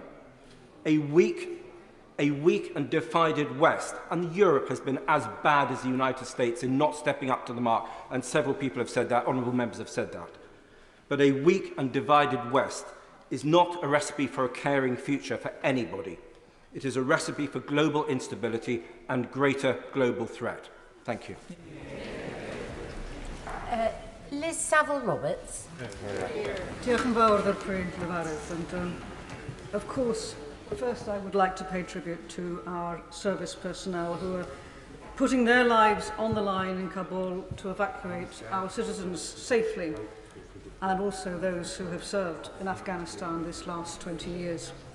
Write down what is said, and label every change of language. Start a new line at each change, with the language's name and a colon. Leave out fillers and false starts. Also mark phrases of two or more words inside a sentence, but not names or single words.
English: A weak and divided West, and Europe has been as bad as the United States in not stepping up to the mark, and several people have said that, honourable members have said that. But a weak and divided West is not a recipe for a caring future for anybody. It is a recipe for global instability and greater global threat. Thank you. Liz Saville-Roberts.
Welsh: Diolch yn fawr o'r pwynt, Lefarydd.
English: And of course, first I would like to pay tribute to our service personnel who are putting their lives on the line in Kabul to evacuate our citizens safely, and also those who have served in Afghanistan this last 20 years.